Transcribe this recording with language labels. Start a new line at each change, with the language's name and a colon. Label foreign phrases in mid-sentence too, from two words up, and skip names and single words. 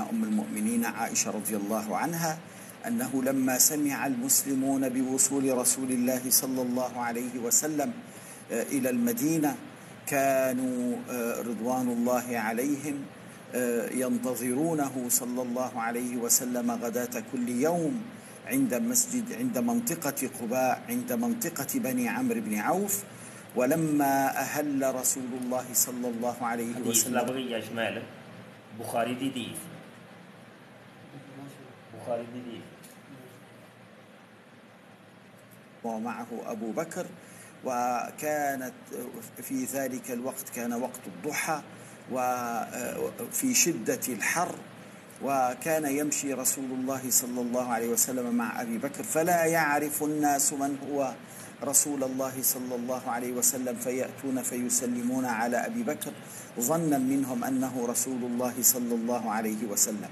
Arabic: أم المؤمنين عائشة رضي الله عنها، أنه لما سمع المسلمون بوصول رسول الله صلى الله عليه وسلم إلى المدينة كانوا رضوان الله عليهم ينتظرونه صلى الله عليه وسلم غداة كل يوم عند منطقة قباء، عند منطقة بني عمرو بن عوف. ولما أهل رسول الله صلى الله عليه وسلم
Pashto: بخاری دی حدیث، بخاری دی حدیث،
Arabic: ومعه أبو بكر، وكانت في ذلك الوقت كان وقت الضحى وفي شدة الحر، وكان يمشي رسول الله صلى الله عليه وسلم مع أبي بكر، فلا يعرف الناس من هو رسول الله صلى الله عليه وسلم، فيأتون فيسلمون على أبي بكر ظنا منهم أنه رسول الله صلى الله عليه وسلم.